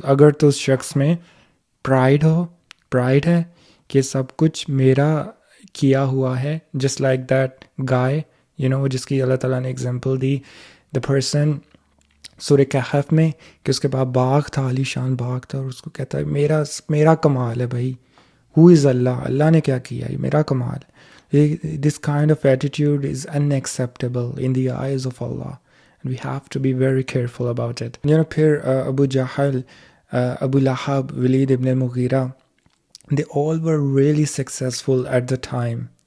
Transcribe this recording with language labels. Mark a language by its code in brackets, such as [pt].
[ur] اگر تو اس شخص میں پرائڈ ہے کہ سب کچھ میرا کیا ہوا ہے، [en] just like that guy, [ur] جس کی اللہ تعالیٰ نے اگزامپل دی، دا پرسن سورہ کہف میں، کہ اس کے پاس باغ تھا، عالی شان باغ تھا، اور اس کو کہتا ہے میرا کمال ہے بھائی، ہو از اللہ نے کیا کیا، یہ میرا کمال ہے. [en] This kind of attitude is unacceptable in the eyes of Allah, and we have to be very careful about it. پھر ابو جہل، ابو لہب، ولید ابن المغیرہ، they all were really successful at the time.